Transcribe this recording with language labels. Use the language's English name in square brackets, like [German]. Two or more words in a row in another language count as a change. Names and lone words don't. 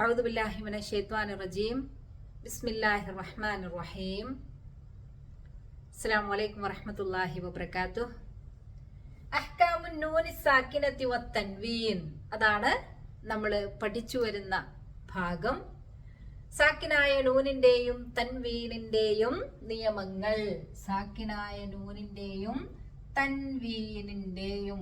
[Arabic] أعوذ بالله من الشيطان الرجيم بسم الله الرحمن الرحيم السلام عليكم ورحمة الله وبركاته أحكام النون الساكنة والتنوين [Malayalam] അതാണ് നമ്മൾ പഠിച്ചു വരുന്ന ഭാഗം. സാക്കിനായ നൂനിന്റെയും തൻവീനിന്റെയും നിയമങ്ങൾ. സാക്കിനായ നൂനിന്റെയും തൻവീനിന്റെയും.